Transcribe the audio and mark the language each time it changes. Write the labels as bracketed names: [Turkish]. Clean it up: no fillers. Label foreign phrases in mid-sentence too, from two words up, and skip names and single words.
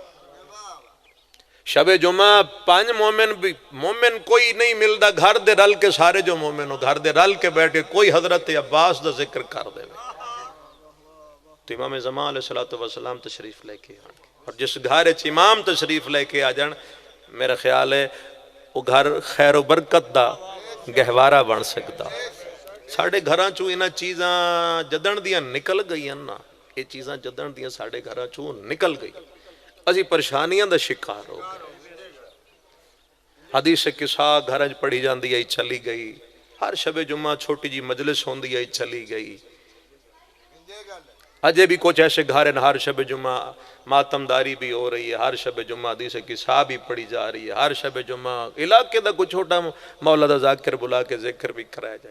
[Punjabi] شب جمعہ 5 مومن کوئی نہیں ملدا گھر دے رل کے سارے جو مومن ہو گھر دے رل کے بیٹھ کے کوئی حضرت عباس دا ذکر کر دے تو امام زمان علیہ السلام تشریف لے کے آن اور جس گھر امام تشریف لے کے آ جان میرا خیال ہے وہ گھر خیر و برکت دا گہوارہ بن سکتا۔ ساڑھے گھراں چوں انہاں چیزاں جدن دیاں نکل گئی ہیں نا یہ چیزاں جدن دیاں ساڑھے گھراں چوں نکل گئی اسی پریشانیاں دا شکار ہو گئے۔ حدیث قصہ گھراں پڑھی جاندی ہے چلی گئی ہر شب جمعہ چھوٹی جی مجلس ہوندی ہے چلی گئی اجے بھی کچھ ایسے گھر ہیں ہر شب جمعہ ماتمداری بھی ہو رہی ہے ہر شب جمعہ حدیث قصہ بھی پڑھی جا رہی ہے ہر شب جمعہ علاقے دا کچھ چھوٹا مولا دا ذاکر بلا کے ذکر بھی کرایا جائے۔